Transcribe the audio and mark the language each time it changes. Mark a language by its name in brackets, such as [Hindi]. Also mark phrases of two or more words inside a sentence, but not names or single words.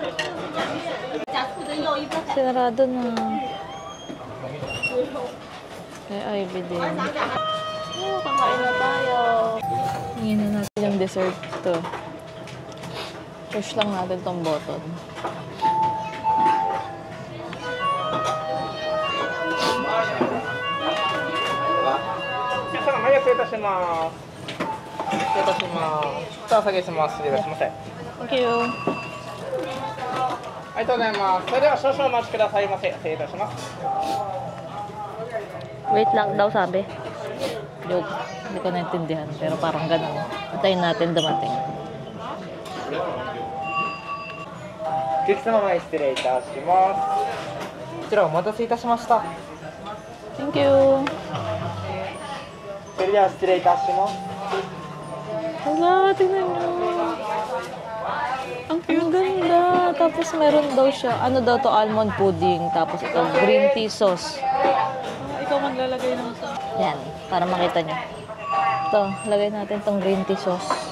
[Filipino] Sinarado na. May Ivy din. Oh, kakain na tayo. Hingin na natin yung dessert to. Push lang natin tong button. [Japanese] 皆様、はい、失礼いたします。失礼いたします。さあ、お下げします。失礼いたしませ。あ [English] Thank you. [Japanese] りがとうございます。それでは少々お待ちくださいませ。失礼いたします。 [Filipino] Wait lang daw sabi. Joke. Hindi ko naintindihan. Pero parang ganun. Antayin natin dumating. [Japanese] お客様前失礼いたします。こちらお待たせいたしました。 [English] Thank you. [Japanese] それでは失礼いたします。 [Filipino] Hala, tingnan nyo. Ang ganda. Tapos meron daw siya. Ano daw to? [English] Almond pudding. [Filipino] Tapos ito, [English] green tea sauce. [Filipino] Ikaw maglalagay ng sauce. Yan. Para makita nyo. Ito, lagay natin tong [English] green tea sauce.